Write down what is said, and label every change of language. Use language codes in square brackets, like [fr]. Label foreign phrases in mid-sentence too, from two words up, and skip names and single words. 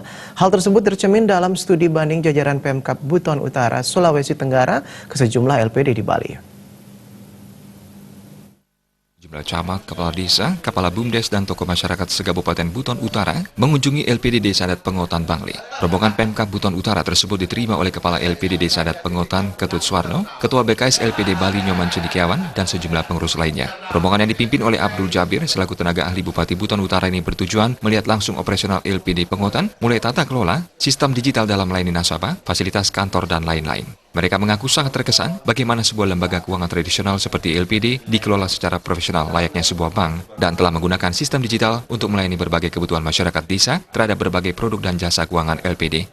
[id] Hal tersebut tercermin dalam studi banding jajaran Pemkab Buton Utara, Sulawesi Tenggara ke sejumlah LPD di Bali. Jumlah camat, kepala desa, kepala BUMDes, dan tokoh masyarakat se-Kabupaten Buton Utara mengunjungi LPD Desa Adat Pengotan Bangli. Rombongan Pemkab Buton Utara tersebut diterima oleh Kepala LPD Desa Adat Pengotan Ketut Suwarno, Ketua BKS LPD Bali Nyoman Cendekiawan, dan sejumlah pengurus lainnya. Rombongan yang dipimpin oleh Abdul Jabir selaku tenaga ahli Bupati Buton Utara ini bertujuan melihat langsung operasional LPD Pengotan, mulai tata kelola, sistem digital dalam melayani nasabah, fasilitas kantor, dan lain-lain. Mereka mengaku sangat terkesan bagaimana sebuah lembaga keuangan tradisional seperti LPD dikelola secara profesional layaknya sebuah bank dan telah menggunakan sistem digital untuk melayani berbagai kebutuhan masyarakat desa terhadap berbagai produk dan jasa keuangan LPD.